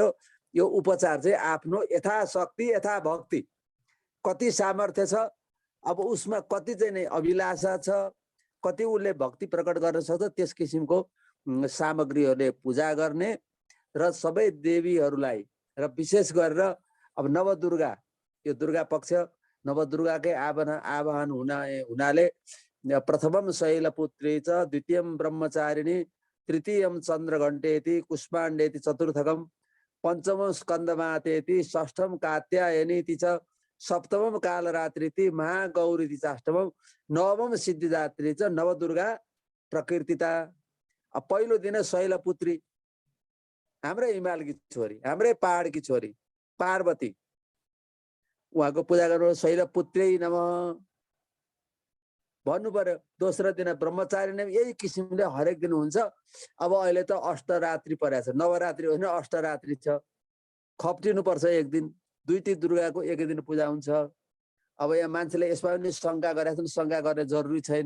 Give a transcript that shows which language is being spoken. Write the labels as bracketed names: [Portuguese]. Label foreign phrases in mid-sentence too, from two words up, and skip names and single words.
[Nepali] यो उपचार चाहिँ आफ्नो यथाशक्ति यथाभक्ति कति सामर्थ्य छ, अब उसमा कति चाहिँ नै अभिलाषा छ, कति उसले भक्ति प्रकट गर्न सक्छ, त्यस किसिमको सामग्रीहरूले पूजा गर्ने र सबै देवीहरूलाई र विशेष गरेर अब नवदुर्गा, यो दुर्गा पक्ष नवदुर्गाकै आवाहन हुनाले [Sanskrit] प्रथमम शैलपुत्री च द्वितीयम ब्रह्मचारिणी तृतीयम चन्द्रघण्टेति कुष्माण्डेति चतुर्थकम पञ्चमम स्कन्दमातेति षष्ठम कात्यायनीति च सप्तमम कालरात्रिति महागौरीति चाष्टमम नवम सिद्धिदात्री च नवदुर्गा प्रकृतिता। [Nepali] अब पहिलो दिन शैलपुत्री, हाम्रै हिमालकी छोरी, हाम्रै पहाडकी छोरी पार्वती, उहाँको पूजा गर्नु शैलपुत्री नमः भन्नु पर्यो। दोस्रो दिन ब्रह्मचारी नै यही किसिमले हरेक दिन हुन्छ। अब अहिले त अष्टरात्रि परेको छ, नवरात्रि होइन अष्टरात्रि छ, खप्टिनु पर्छ एक दिन। दुईटी दुर्गाको एक दिन पूजा हुन्छ। अब यहाँ मान्छेले यसमा पनि शङ्का गरेका छन्, शङ्का गर्ने जरुरी छैन।